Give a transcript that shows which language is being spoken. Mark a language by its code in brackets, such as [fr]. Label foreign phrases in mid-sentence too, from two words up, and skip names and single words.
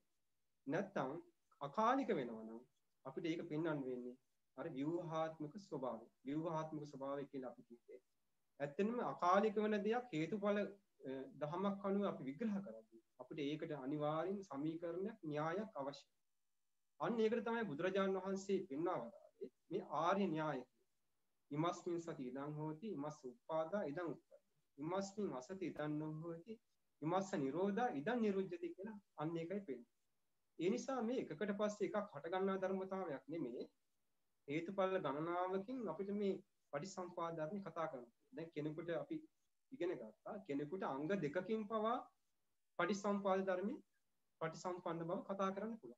[si] නැත්තම් අකාලික වෙනවා නම් අපිට ඒක පෙන්වන්න වෙන්නේ අර ව්‍යුහාත්මක ස්වභාවය. ව්‍යුහාත්මක ස්වභාවය කියලා අපි කිව්වේ. ඇත්තෙන්ම අකාලික වෙන දෙයක් හේතුඵල ධමයක් අනුව අපි විග්‍රහ කරද්දී අපිට ඒකට අනිවාර්යෙන් සමීකරණයක් න්‍යායක් අවශ්‍යයි. අන්න ඒකට තමයි බුදුරජාණන් වහන්සේ පෙන්වා වදාළේ මේ ආර්ය න්‍යාය. [pi] ඉමස්මින් සති ඉදං හෝති ඉමස්ස උප්පාදා ඉදං උප්පති. ඉමස්මින් අසති ඉදං නොහෝති ඉමස්ස නිරෝධා ඉදං නිරුද්ධති [si] කියලා අන්න ඒකයි පෙන්නේ. ඒ නිසා මේ එකකට පස්සේ එකක් හට ගන්නා ධර්මතාවයක් නෙමෙයි. හේතුඵල ගණනාවකින් අපිට මේ පටිසම්පාද ධර්ම කතා කරනවා. දැන් කෙනෙකුට අපි ඉගෙන ගත්තා කෙනෙකුට අංග දෙකකින් පවා පටිසම්පාද ධර්මයේ පටිසම්පන්න බව කතා කරන්න පුළුවන්.